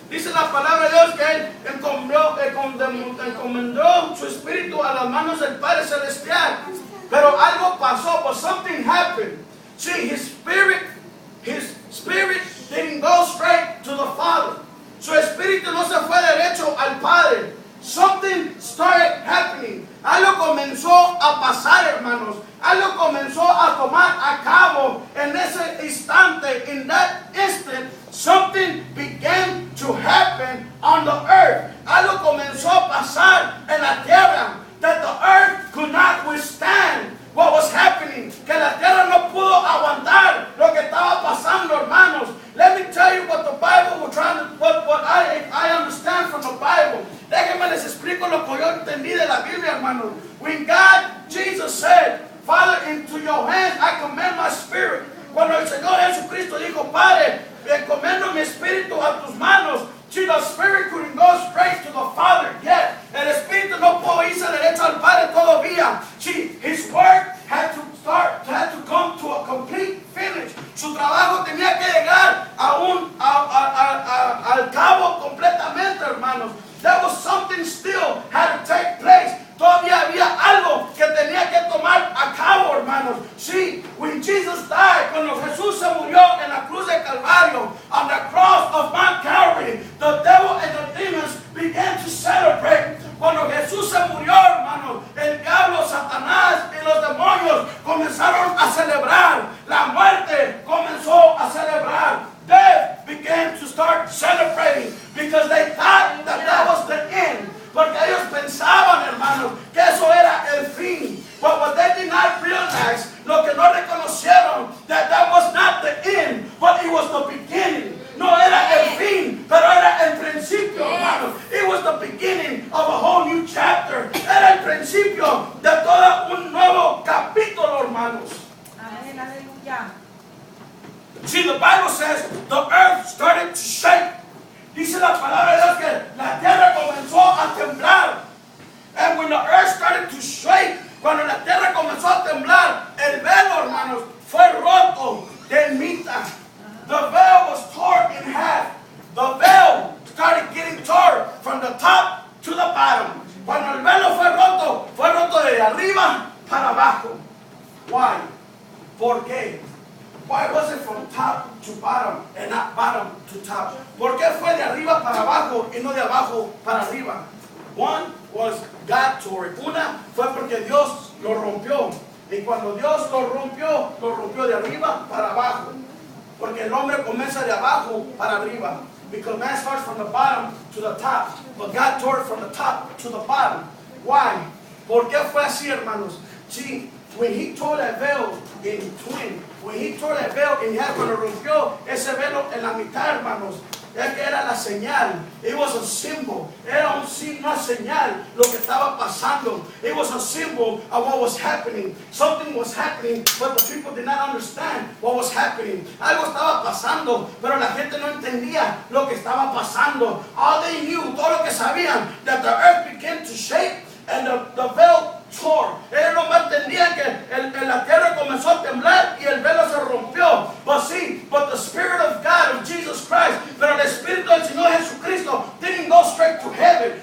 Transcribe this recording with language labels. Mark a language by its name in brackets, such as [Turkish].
[Spanish] Dice la palabra de Dios que él encomendó su espíritu a las manos del Padre Celestial. Pero algo pasó, [English] but something happened. See, his spirit didn't go straight to the Father. [Spanish] Su espíritu no se fue derecho al Padre. [English] Something started happening. [Spanish] Algo comenzó a pasar, hermanos. Algo comenzó a tomar a cabo en ese instante. [English] In that instant, something began to happen on the earth. [Spanish] Algo comenzó a pasar en la tierra. [English] That the earth could not withstand what was happening. [Spanish] Que la tierra no pudo aguantar lo que estaba pasando, hermanos. [English] Let me tell you what the Bible was trying to, what I understand from the Bible. [Spanish] Déjenme les explico lo que yo entendí de la Biblia, hermanos. [English] When God, Jesus said, Father, into your hands I commend my spirit. [Spanish] Cuando el Señor Jesucristo dijo, Padre, encomiendo mi espíritu a tus manos. [English] See, the Spirit couldn't go straight to the Father yet. [Spanish] El Espíritu no pudo irse derecho al Padre todavía. [English] See, His work had to come to a complete finish. [Spanish] Su trabajo tenía que llegar al cabo completamente, hermanos. [English] There was something still had to take place. [Spanish] Todavía había algo que tenía que tomar a cabo, hermanos. [English] See, when Jesus died, [Spanish] cuando Jesús se murió en la cruz de Calvario, [English] on the cross of Mount Calvary, the devil and the demons began to celebrate. [Spanish] Cuando Jesús se murió, hermanos, el diablo, Satanás y los demonios comenzaron a celebrar. La muerte comenzó a celebrar. [English] Death began to start celebrating because they thought that was the end. [Spanish] Porque ellos pensaban, hermanos, que eso era el fin. [English] But what they did not realize, [Spanish] lo que no reconocieron, [English] that was not the end, but it was the beginning. [Spanish] No era el fin, pero era el principio, hermanos. [English] It was the beginning of a whole new chapter. [Spanish] Era el principio de todo un nuevo capítulo, hermanos. Amén, aleluya. [English] See, the Bible says the earth started to shake. [Spanish] Dice la palabra de Dios que la tierra comenzó a temblar. [English] And when the earth started to shake, [Spanish] cuando la tierra comenzó a temblar, el velo, hermanos, fue roto de mitad. [English] The veil was torn in half. The veil started getting torn from the top to the bottom. [Spanish] Cuando el velo fue roto de arriba para abajo. [English] Why? [Spanish] ¿Por qué? [English] Why was it from top to bottom and not bottom to top? [Spanish] ¿Por qué fue de arriba para abajo y no de abajo para arriba? [English] One was God tore it. [Spanish] Una fue porque Dios lo rompió. Y cuando Dios lo rompió de arriba para abajo. Porque el hombre comienza de abajo para arriba. [English] Because man starts from the bottom to the top. But God tore it from the top to the bottom. Why? [Spanish] ¿Por qué fue así, hermanos? [English] See, when he tore that veil in twin, when he tore that veil, and [Spanish] cuando rompió ese velo en la mitad, hermanos, es que era la señal. [English] It was a symbol. [Spanish] Era una señal lo que estaba pasando. [English] It was a symbol of what was happening. Something was happening, but the people did not understand what was happening. [Spanish] Algo estaba pasando, pero la gente no entendía lo que estaba pasando. [English] All they knew, [Spanish] todo lo que sabían, [English] that the earth began to shake and the veil tore. [Spanish] Ellos no entendían que la tierra comenzó a temblar y el velo se rompió. [English] But the Spirit of God, of Jesus Christ, [Spanish] pero el Espíritu del Señor Jesucristo [English] didn't go straight to heaven.